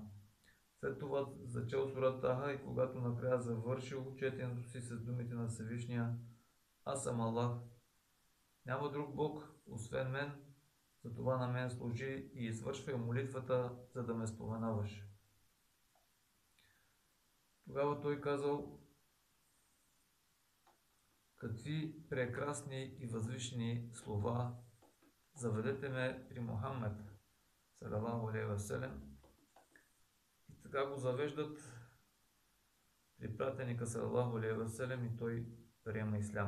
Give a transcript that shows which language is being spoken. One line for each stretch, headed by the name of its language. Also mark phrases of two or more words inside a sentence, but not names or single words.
Bulgarian: След това зачел сура Таха и когато накрая завършил четенето си с думите на Всевишния: аз съм Аллах, няма друг Бог освен мен, затова на мен служи и извършвай молитвата, за да ме споменаваш. Тогава той казал: какви прекрасни и възвишени слова, заведете ме при Мухаммед
Arabic: صلى الله عليه وسلم.
Bulgarian: И така го завеждат при пратеника
Arabic: صلى الله عليه وسلم
Bulgarian: и той приема исляма.